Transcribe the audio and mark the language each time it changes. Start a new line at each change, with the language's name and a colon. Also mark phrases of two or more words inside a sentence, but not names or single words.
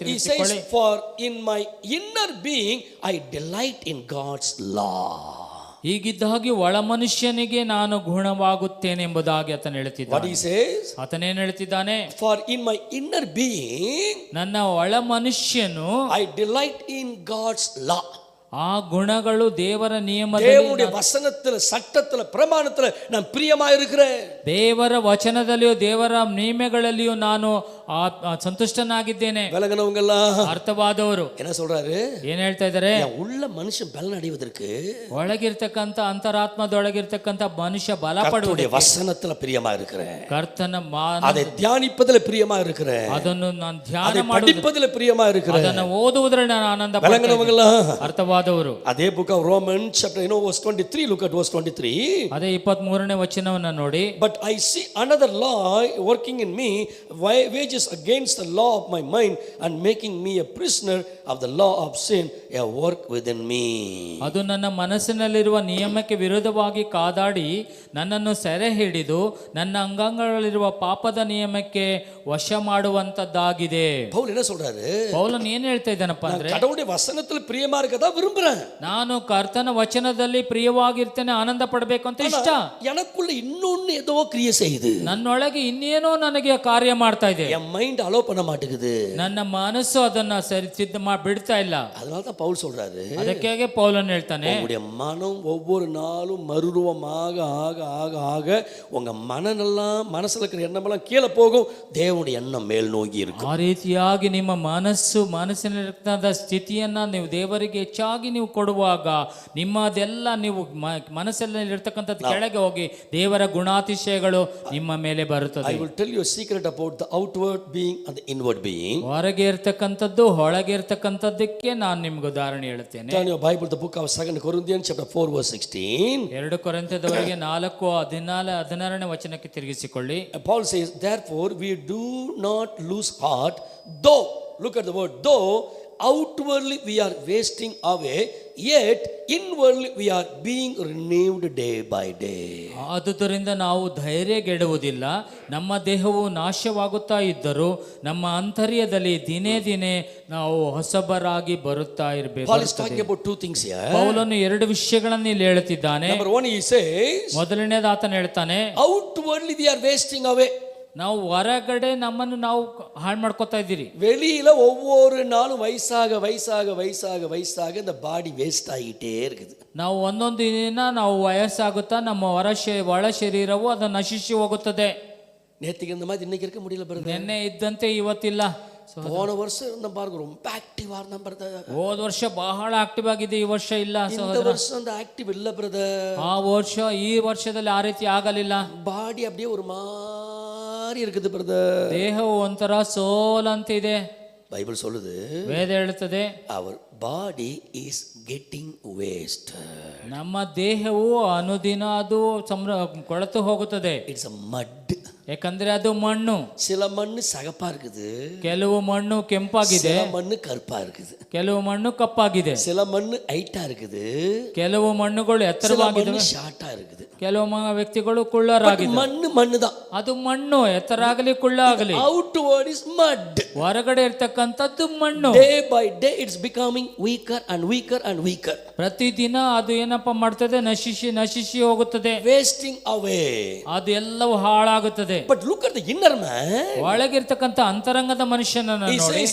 English: He
Kannada: ತಿರುಗಿಸಿಕೊಳ್ಳಿ.
English: says, for in my inner being I delight in God's law.
Kannada: ಹೀಗಿದ್ದಾಗಿ ಒಳ ಮನುಷ್ಯನಿಗೆ ನಾನು ಗುಣವಾಗುತ್ತೇನೆ ಎಂಬುದಾಗಿ ಆತನು
English: What
Kannada: ಹೇಳುತ್ತಿದ್ದಾನೆ.
English: he says?
Kannada: ಆತನೇನು ಹೇಳ್ತಿದ್ದಾನೆ?
English: For in my inner being
Kannada: ನನ್ನ ಒಳ ಮನುಷ್ಯನು
English: I delight in God's law.
Kannada: ಆ ಗುಣಗಳು ದೇವರ ನಿಯಮದಲ್ಲಿ,
Tamil: தேவனுடைய வசனத்துல, சட்டத்துல, பிரமாணத்துல நான் பிரியமா இருக்கிறேன்.
Kannada: ದೇವರ ವಚನದಲ್ಲಿಯೂ ದೇವರ ನಿಯಮಗಳಲ್ಲಿಯೂ ನಾನು ಸಂತುಷ್ಟನಾಗಿದ್ದೇನೆ.
Tamil: விலகினவங்க எல்லாம்
Kannada: ಅರ್ಥವಾದವರು
Tamil: என்ன சொல்றாரு?
Kannada: ಏನ್ ಹೇಳ್ತಾ ಇದ್ದಾರೆ?
Tamil: உள்ள மனுஷன் பலன் அடைவதற்கு
Kannada: ಒಳಗಿರ್ತಕ್ಕಂಥ ಅಂತರಾತ್ಮದೊಳಗಿರ್ತಕ್ಕಂಥ ಮನುಷ್ಯ ಬಲಪಡುವುದಕ್ಕೆ
Tamil: வசனத்துல பிரியமா இருக்கிறேன்.
Kannada: ಕರ್ತನ
Tamil: அதை தியானிப்பதில் பிரியமா இருக்கிறேன்.
Kannada: ಅದನ್ನು ನಾನು ಧ್ಯಾನ
Tamil: அதை
Kannada: ಮಾಡುವುದು,
Tamil: படிப்பதில் பிரியமா இருக்கிறேன்.
Kannada: ಅದನ್ನು ಓದುವುದರಲ್ಲಿ ನಾನು ಆನಂದ
Tamil: விலகினவங்க எல்லாம்
Kannada: ಅರ್ಥವಾದವರು.
English: அதே book of Romans chapter verse 23, look at verse 23.
Kannada: ಅದೇ 23ನೇ ವಚನವನ್ನ ನೋಡಿ.
English: But I see another law working in me, wages against the law of my mind and making me a prisoner of the law of sin, a work within me.
Kannada: ಅದು ನನ್ನ ಮನಸ್ಸಿನಲ್ಲಿರುವ ನಿಯಮಕ್ಕೆ ವಿರುದ್ಧವಾಗಿ ಕಾದಾಡಿ ನನ್ನನ್ನು ಸೆರೆ ಹಿಡಿದು ನನ್ನ ಅಂಗಾಂಗಗಳಲ್ಲಿರುವ ಪಾಪದ ನಿಯಮಕ್ಕೆ ವಶ ಮಾಡುವಂತದ್ದಾಗಿದೆ.
Tamil: பவுல் என்ன சொல்றாரு?
Kannada: ಪೌಲನ್ ಏನ್ ಹೇಳ್ತಾ ಇದ್ದಾನಪ್ಪ ಅಂದ್ರೆ,
Tamil: கடவுளுடைய வசனத்துல பிரியமா இருக்கதா விரும்புறேன்.
Kannada: ನಾನು ಕರ್ತನ ವಚನದಲ್ಲಿ ಪ್ರಿಯವಾಗಿರ್ತೇನೆ, ಆನಂದ ಪಡಬೇಕು ಅಂತ ಇಷ್ಟ.
Tamil: எனக்குள்ள இன்னொன்னு ஏதோ கிரியை செய்யுது.
Kannada: ನನ್ನೊಳಗೆ ಇನ್ನೇನೋ ನನಗೆ ಕಾರ್ಯ ಮಾಡ್ತಾ ಇದೆ.
Tamil: என்
English: mind allow
Tamil: பண்ண மாட்டேங்குது.
Kannada: ನನ್ನ ಮನಸ್ಸು ಅದನ್ನ ಸಿದ್ಧ ಬಿಡ್ತಾ ಇಲ್ಲ.
Tamil: அதனால தான் பவுல் சொல்றாரு,
Kannada: ಅದಕ್ಕೆ ಪೌಲನ್ ಹೇಳ್ತಾನೆ,
Tamil: உங்களுடைய மனம் ஒவ்வொரு நாளும் மறுரூபமாக ஆக ஆக ஆக உங்க மனசுல இருக்கிற எண்ணமெல்லாம் கீழே போகும், தேவனுடைய எண்ணம் மேல் நோக்கி இருக்கும்.
Kannada: ಆ ರೀತಿಯಾಗಿ ನಿಮ್ಮ ಮನಸ್ಸಿನ ಸ್ಥಿತಿಯನ್ನ ನೀವು ದೇವರಿಗೆ ಹೆಚ್ಚಾಗಿ ನೀವು ಕೊಡುವಾಗ ನಿಮ್ಮದೆಲ್ಲ ನೀವು ಮನಸ್ಸಲ್ಲಿ ಇರ್ತಕ್ಕಂಥದ್ದು ಕೆಳಗೆ ಹೋಗಿ ದೇವರ ಗುಣಾತಿಶಯಗಳು ನಿಮ್ಮ ಮೇಲೆ ಬರುತ್ತದೆ.
English: I will tell you a secret about the outward being and the inward being.
Kannada: ಹೊರಗೆ ಇರ್ತಕ್ಕಂಥದ್ದು ಒಳಗೆ ಇರ್ತಕ್ಕಂಥದ್ದಕ್ಕೆ ನಾನು ನಿಮ್ಗೆ ಉದಾಹರಣೆ ಹೇಳ್ತೇನೆ.
English: Turn your Bible to the book of 2 Corinthians chapter 4 verse 16.
Kannada: 2 ಕೊರಿಂಥದವರೆಗೆ 4:16ನೇ ವಚನಕ್ಕೆ ತಿರುಗಿಸಿಕೊಳ್ಳಿ.
English: Paul says, therefore we do not lose heart, though, look at the word, though outwardly we are wasting away, yet inwardly we are being renewed day by day.
Kannada: ಆದುದರಿಂದ ನಾವು ಧೈರ್ಯಗೆಡುವುದಿಲ್ಲ, ನಮ್ಮ ದೇಹವು ನಾಶವಾಗುತ್ತಾ ಇದ್ದರೂ ನಮ್ಮ ಅಂತರ್ಯದಲ್ಲಿ ದಿನೇ ದಿನೇ ನಾವು ಹೊಸಬರಾಗಿ ಬರುತ್ತಾ ಇರಬೇಕು.
English: Paul is talking about two things here.
Kannada: ಪೌಲನು 2 ವಿಷಯಗಳನ್ನು ಇಲ್ಲಿ ಹೇಳುತ್ತಿದ್ದಾನೆ.
English: Number one, he says,
Kannada: ಮೊದಲನೇದು ಆತನು ಹೇಳ್ತಾನೆ,
English: outwardly we are wasting away.
Kannada: ನಾವು ಹೊರಗಡೆ ನಮ್ಮನ್ನು ನಾವು ಹಾಳು ಮಾಡ್ಕೊತಾ ಇದ್ದೀರಿ.
Tamil: வெளியில ஒவ்வொரு நாளும் வயசாக வயசாக வயசாக வயசாக இந்த
English: body waste
Tamil: ஆகிட்டே இருக்குது.
Kannada: ನಾವು ಒಂದೊಂದು ದಿನ ನಾವು ವಯಸ್ಸಾಗುತ್ತಾ ನಮ್ಮ ಒಳ ಶರೀರವು ಅದು ನಶಿಸಿ ಹೋಗುತ್ತದೆ.
Tamil: நேற்றுக்கு இந்த மாதிரி இன்னைக்கு இருக்க முடியல பிரதர்.
Kannada: ನಿನ್ನೆ ಇದ್ದಂತೆ ಇವತ್ತಿಲ್ಲ.
Tamil: போன வருஷம் இருந்த பாருங்க ரொம்ப ஆக்டிவா இருந்த பிரதர்.
Kannada: ಹೋದ ವರ್ಷ ಬಹಳ ಆಕ್ಟಿವ್ ಆಗಿದೆ, ಈ ವರ್ಷ ಇಲ್ಲ
Tamil: இந்த
Kannada: ಸಹೋದರ.
Tamil: வருஷம் அந்த ஆக்டிவ் இல்ல பிரதர்.
Kannada: ಆ ವರ್ಷ ಈ ವರ್ಷದಲ್ಲಿ ಆ ರೀತಿ ಆಗಲಿಲ್ಲ.
Tamil: பாடி அப்படியே ஒரு மாதிரி இருக்குது பிரதர்.
Kannada: ದೇಹವು ಒಂಥರ ಸೋಲಂತಿದೆ.
Tamil: பைபிள் சொல்லுது,
Kannada: ವೇದ ಹೇಳುತ್ತದೆ,
English: our body is getting waste.
Kannada: ನಮ್ಮ ದೇಹವು ಅನುದಿನ ಅದು ಕೊಳೆತು ಹೋಗುತ್ತದೆ.
English: இட்ஸ் a mud.
Kannada: ಯಾಕಂದ್ರೆ ಅದು ಮಣ್ಣು.
Tamil: சில மண்ணு சகப்பா இருக்குது,
Kannada: ಕೆಲವು ಮಣ್ಣು ಕೆಂಪಾಗಿದೆ,
Tamil: சில மண்ணு கருப்பா இருக்குது,
Kannada: ಕೆಲವು ಮಣ್ಣು ಕಪ್ಪಾಗಿದೆ,
Tamil: சில மண்ணு ஹைட்டா இருக்குது,
Kannada: ಕೆಲವು ಮಣ್ಣುಗಳು
Tamil: சில
Kannada: ಎತ್ತರವಾಗಿದೆ,
Tamil: மண்ணு ஷார்ட்டா இருக்குது.
Kannada: ಕೆಲವು ವ್ಯಕ್ತಿಗಳು ಕುಳ್ಳರಾಗಿದೆ.
Tamil: மண்ணு மண்ணுதான்.
Kannada: ಅದು ಮಣ್ಣು, ಎತ್ತರ ಆಗಲಿ ಕುಳ್ಳ ಆಗಲಿ,
English: outward is mud.
Kannada: ಹೊರಗಡೆ ಇರ್ತಕ್ಕಂಥದ್ದು ಮಣ್ಣು.
English: Day by day it's becoming weaker and weaker and weaker.
Kannada: ಪ್ರತಿದಿನ ಅದು ಏನಪ್ಪ ಮಾಡ್ತದೆ, ನಶಿಸಿ ನಶಿಸಿ ಹೋಗುತ್ತದೆ,
English: wasting away.
Kannada: ಅದು ಎಲ್ಲವೂ ಹಾಳಾಗುತ್ತದೆ.
English: But look at the inner man.
Kannada: ಒಳಗಿರ್ತಕ್ಕಂಥ ಅಂತರಂಗದ ಮನುಷ್ಯನನ್ನು
English: He
Kannada: ನೋಡಿ,